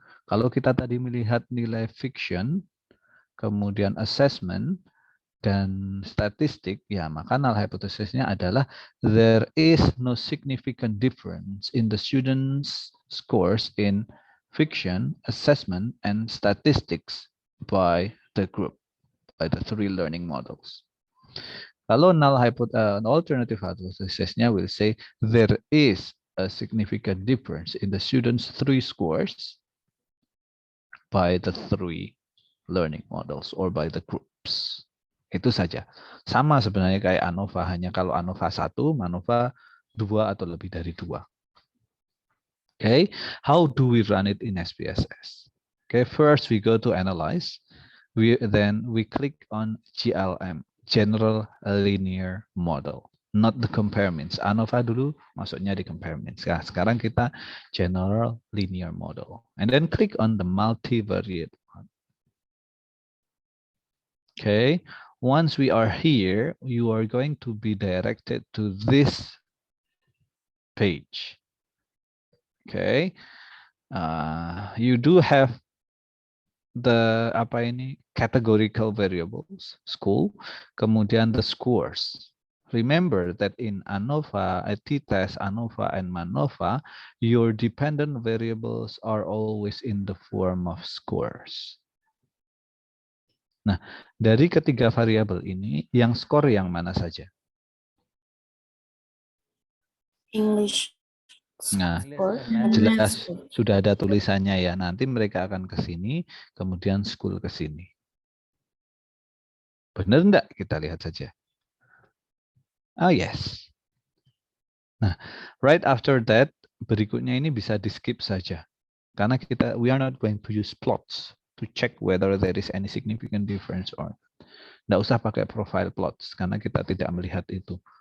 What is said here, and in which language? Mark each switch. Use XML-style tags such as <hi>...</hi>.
<id>Kalau kita tadi melihat nilai fiction, kemudian assessment, dan statistik, ya maka null hypothesisnya adalah</id> <en>there is no significant difference in the students' scores in fiction, assessment, and statistics by the group, by the 3 learning models. Kalau alternative hypothesisnya will say there is a significant difference in the students' 3 scores by the 3 learning models or by the groups.</en> <id>Itu saja. Sama sebenarnya kayak ANOVA, hanya kalau ANOVA 1, MANOVA 2 atau lebih dari 2.</id> <en>Okay, how do we run it in SPSS? Okay, first we go to analyze. Then we click on GLM. General Linear Model, not the compare means.</en> <id>ANOVA dulu masuknya di compare means. Nah, sekarang kita General Linear Model.</id> <en>And then click on the multivariate one. Okay, once we are here, you are going to be directed to this page. Okay, you do have the categorical variables, school, kemudian the scores. Remember that in ANOVA, t-test, ANOVA, and MANOVA, your dependent variables are always in the form of scores.</en> <id>Nah, dari ketiga variabel ini, yang skor yang mana saja?</id> <en>English</en> <id>Nah,</id> <en>score and and</en> <id>jelas</id> <en>math score.</en> <id>sudah ada tulisannya ya. Nanti mereka akan ke sini, kemudian school ke sini. Benar enggak? Kita lihat saja.</id> <en>Oh yes.</en> <id>Nah,</id> <en>right after that,</en> <id>berikutnya ini bisa di skip saja. Karena</id> <en>we are not going to use plots to check whether there is any significant difference or not.</en> <id>Nggak usah pakai profile plots, karena kita tidak melihat itu.</id>